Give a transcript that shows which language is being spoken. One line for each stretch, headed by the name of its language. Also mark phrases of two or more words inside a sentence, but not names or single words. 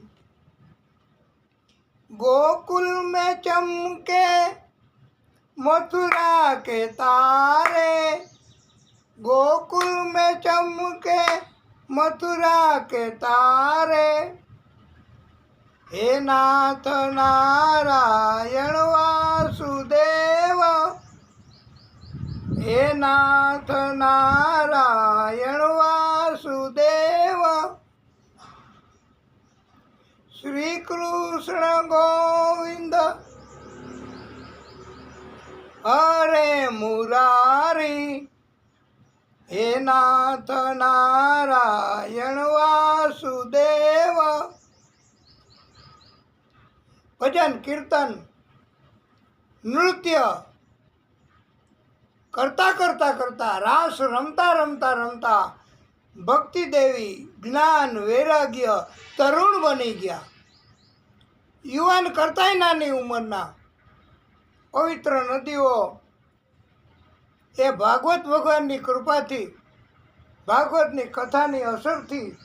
Hindi: गोकुल में चमके मथुरा के तारे, गोकुल में चमके मथुरा के तारे। हे नाथ नारायण वासुदेव, हे नाथ नारायण वासुदेव। श्री कृष्ण गोविंद हरे मुरारी, हे नाथ नारायण वासुदेव।
Gujarati: ભજન કીર્તન નૃત્ય કરતા કરતા કરતા, રાસ રમતા રમતા રમતા ભક્તિ દેવી જ્ઞાન વૈરાગ્ય તરુણ બની ગયા. યુવાન કરતાંય નાની ઉંમરના પવિત્ર નદીઓ એ ભાગવત ભગવાનની કૃપાથી, ભાગવતની કથાની અસરથી